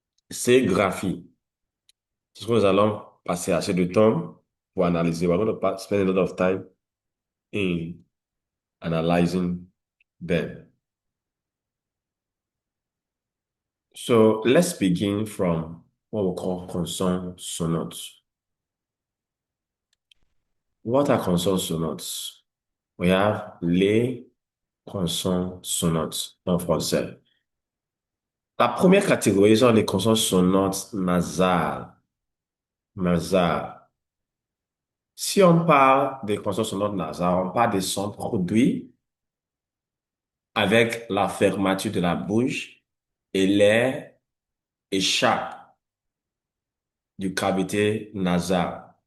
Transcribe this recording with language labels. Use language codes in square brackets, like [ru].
[fr] Ces graphies, c'est ce que nous allons passer assez de temps pour analyser. [en] We're going to spend a lot of time in analyzing them. So let's begin from what we call consonant sonates. What are consonant sonates? We have [fr] les consonnes sonnantes en français. La première catégorie sont les consonnes sonnantes nasales. Nasales. Si on parle des consonnes sonnantes nasales, on parle des sons produits avec la fermeture de la bouche et l'air échappe du cavité nasale.